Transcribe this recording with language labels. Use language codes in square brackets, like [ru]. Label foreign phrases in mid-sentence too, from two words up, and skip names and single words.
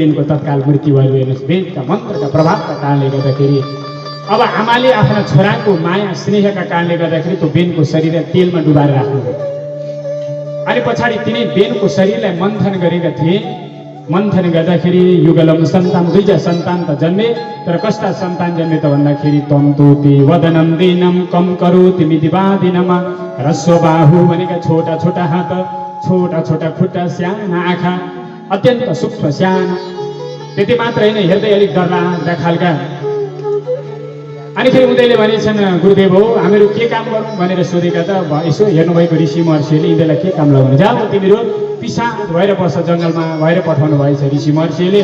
[ne] बेनको तत्काल मृत्यु भयो। हेर्नुहोस्, वेदका मन्त्रका प्रभावका कारणले गर्दाखेरि अब आमाले आफ्ना छोराको माया स्नेहका कारणले गर्दाखेरि त्यो बेनको शरीरलाई तेलमा डुबाएर राख्नुभयो। अनि पछाडि तिनै बेनको शरीरलाई मन्थन गरेका थिए। मन्थन गर्दाखेरि [sa] युगलम सन्तान, [ne] दुईटा सन्तान त जन्मे, तर कस्ता सन्तान जन्मे त भन्दाखेरि [sa] तन्तुति वदनम दिनम कम करोति मिदिवादिनमा, ह्रस्व बाहु [ne] भनेका छोटा छोटा हात, छोटा छोटा खुट्टा, साना आँखा, अत्यन्त सूक्ष्म साना। त्यति मात्र होइन, हेर्दै अलिक डरलाग्दा खालका। अनि फेरि उनीहरूले भनेछन्, गुरुदेव हो हामीहरू के काम गरौँ भनेर सोधेका त यसो हेर्नुभएको ऋषि महर्षिले यिनीहरूलाई के काम लगाउनु, जाऊ तिमीहरू पिसाच भएर बस्छ जङ्गलमा भएर पठाउनु भएछ ऋषि महर्षिले।